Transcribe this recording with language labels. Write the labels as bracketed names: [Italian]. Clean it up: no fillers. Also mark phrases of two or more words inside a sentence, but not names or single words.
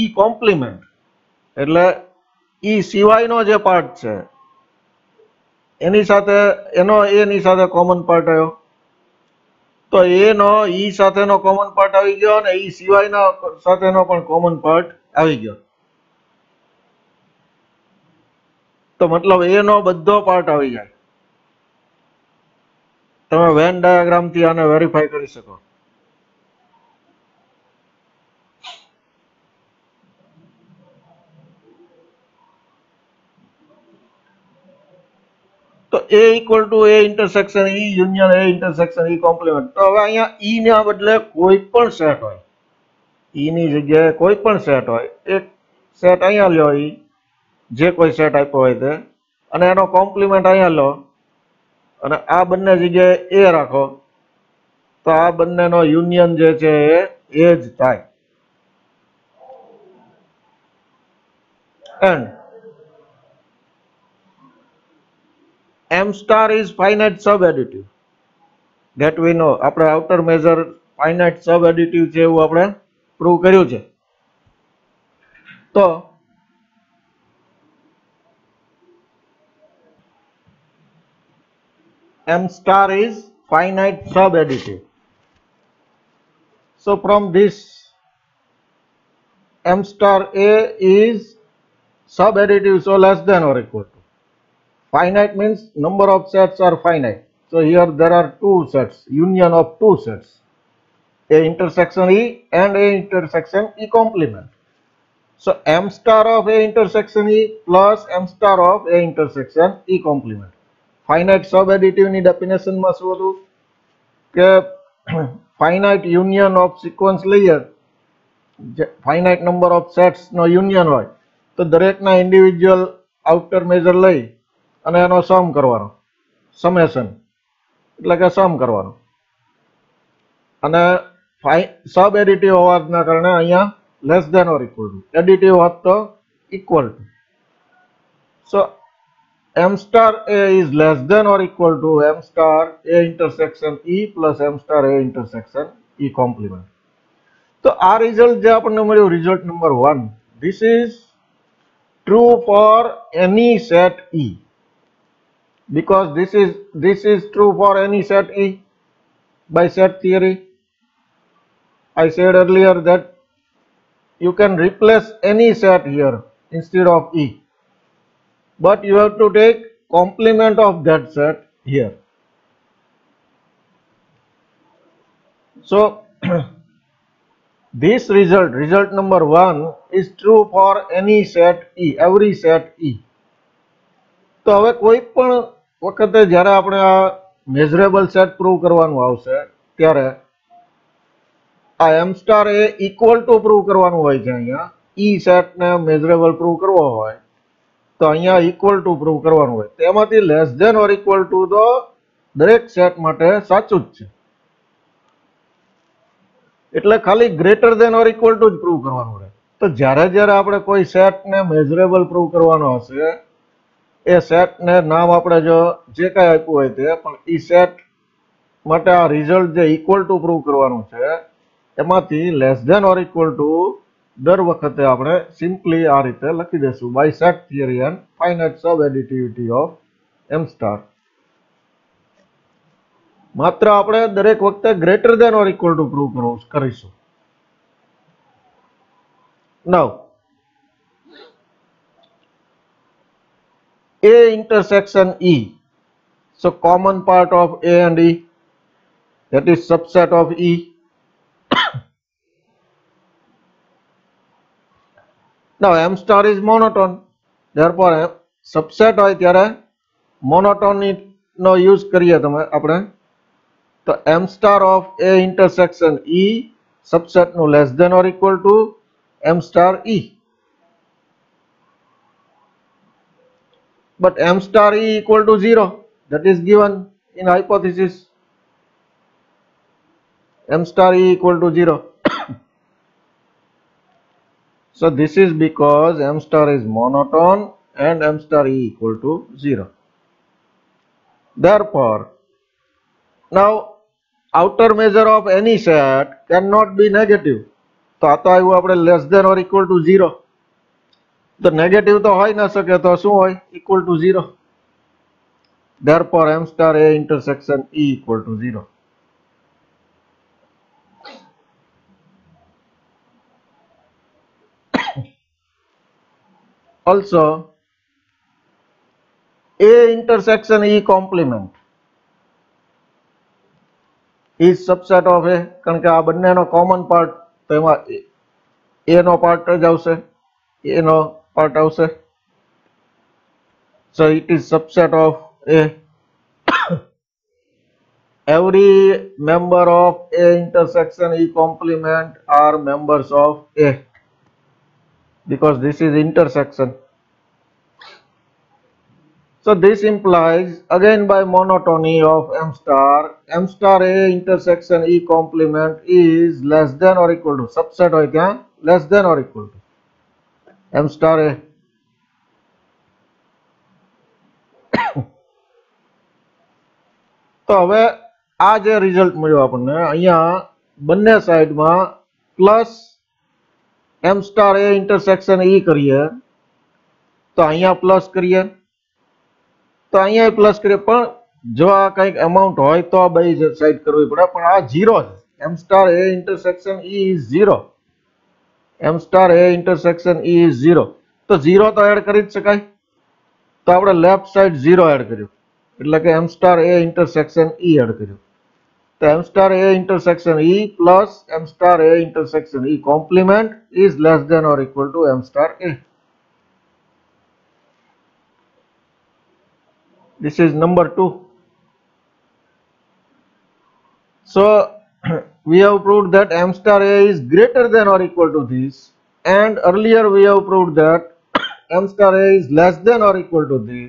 [Gujarati] complement એટલે E સિવાયનો જે પાર્ટ છે એની સાથે એનો A ની સાથે કોમન પાર્ટ આવ્યો તો A નો E સાથેનો કોમન પાર્ટ આવી ગયો અને E સિવાયના સાથેનો પણ કોમન પાર્ટ આવી ગયો તો મતલબ A નો બધો પાર્ટ આવી જાય. તમે [English] Venn diagram [Gujarati] થી આને વેરીફાઈ કરી શકો. [English] તો A equal to A intersection E union A intersection E complement. [Gujarati] તો હવે અહીંયા E ના બદલે કોઈ પણ સેટ હોય E ની જગ્યાએ કોઈ પણ સેટ હોય એક સેટ અહીંયા લ્યો E જે કોઈ સેટ આપ્યો હોય તે અને એનો કોમ્પ્લિમેન્ટ અહીંયા લો અને આ બંને જગ્યાએ A રાખો તો આ બંનેનો યુનિયન જે છે એ જ થાય. [English] And m star is finite sub-additive. That we know. [Gujarati] આપણે [English] outer measure finite sub-additive [Gujarati] છે એવું આપણે પ્રૂવ કર્યું છે. [English] તો M star is finite sub-additive. So from this, M star A is sub-additive, so less than or equal to. Finite means number of sets are finite. So here there are two sets, union of two sets, A intersection E and A intersection E complement. So M star of A intersection E plus M star of A intersection E complement. Finite sub-additive [Gujarati] ની definition માં શું હતું કે [English] finite union of sequence [Gujarati] લઈએ, [English] finite number of sets [Gujarati] નો union હોય તો દરેકના [English] individual outer measure [Gujarati] લઈ અને એનો sum કરવાનો, summation એટલે કે sum કરવાનો. અને [English] sub additive [Gujarati] હોવાના કારણે અહીંયા [English] less than or equal to, [Gujarati] additive હોત તો [English] equal to. So M star A is less than or equal to M star A intersection E plus M star A intersection E complement. So our result [Gujarati] જે આપણને મળ્યું, [English] result number 1, this is true for any set E, because this is true for any set E by set theory. I said earlier that you can replace any set here instead of E, but you have to take complement of that set here. So this result number 1 is true for any set E, every set E. [Gujarati] તો હવે કોઈ પણ વખતે જ્યારે આપણે આ [English] measurable set [Gujarati] પ્રૂવ કરવાનું આવશે ત્યારે આ [English] M star A equal to [Gujarati] પ્રૂવ કરવાનું હોય છે. અહીંયા E સેટ ને મેઝરેબલ પ્રૂવ કરવો હોય તો અહીંયા [English] equal to [Gujarati] પ્રૂવ કરવાનું હોય. તેમાંથી [English] less than or equal to [Gujarati] તો દરેક સેટ માટે સાચું જ છે, એટલે ખાલી [English] greater than or equal to [Gujarati] જ પ્રૂવ કરવાનું રહે. તો જ્યારે જ્યારે આપણે કોઈ સેટ ને મેઝરેબલ પ્રૂવ કરવાનો હશે, એ સેટ ને નામ આપણે જો જે કાંઈ આપ્યું હોય તે, પણ ઈ સેટ માટે આ રિઝલ્ટ જે [English] equal to [Gujarati] પ્રૂવ કરવાનું છે એમાંથી [English] less than or equal to [Gujarati] દર વખતે આપણે સિમ્પલી આ રીતે લખી દઈશું, [English] By set theory and finite sub additivity of M star. [Gujarati] માત્ર આપણે દરેક વખતે [English] greater than or equal to [Gujarati] પ્રૂવ કરીશું. [English] નાઉ A intersection E, so common part of A and E, that is subset of E. Now M star is monotone, therefore subset [Gujarati] હોય ત્યારે [English] monotony નો use [Gujarati] કરીએ તમે આપણે, તો [English] M star of A intersection E subset નું less than or equal to M star E. But M star E equal to 0, that is given in hypothesis. M star E equal to 0. So this is because M star is monotone and M star E equal to 0. Therefore, now outer measure of any set cannot be negative. [Gujarati] તો આ તો આવ્યું આપણે [English] less than or equal to [Gujarati] 0. તો નેગેટિવ તો હોઈ ના શકે, તો શું હોય? [English] equal to [Gujarati] 0. [English] Therefore M star A intersection E equal to 0. Also A intersection E complement is subset of A, [Gujarati] કારણ કે આ બંનેનો કોમન પાર્ટ, તો એમાં A નો પાર્ટ જ આવશે, A નો પાર્ટ આવશે. [English] So it is subset of A. Every member of A intersection E complement are members of A, because this is intersection. So this implies again by monotony of M star A intersection E complement is less than or equal to, subset [Gujarati] હોય ત્યાં [English] less than or equal to M star A. [Gujarati] તો હવે આ જે રિઝલ્ટ મળ્યો આપણને, અહીંયા બંને સાઈડમાં પ્લસ [English] M star A intersection E [Gujarati] કરીએ તો અહીંયા પ્લસ કરીએ, તો અહીંયા પ્લસ કરીએ, પણ જો આ કંઈક અમાઉન્ટ હોય તો આ બે સાઈડ કરવી પડે, પણ આ 0 છે. [English] m star a intersection e is 0. m star a intersection e is 0. [Gujarati] તો 0 તો એડ કરી જ શકાય. તો આપણે [English] left side [Gujarati] 0 એડ કર્યું, એટલે કે [English] m star a intersection e [Gujarati] એડ કર્યું. [English] તો m star a intersection e plus m star a intersection e complement is less than or equal to m star a. This is number 2. So we have proved that m star a is greater than or equal to this, and earlier we have proved that m star a is less than or equal to this.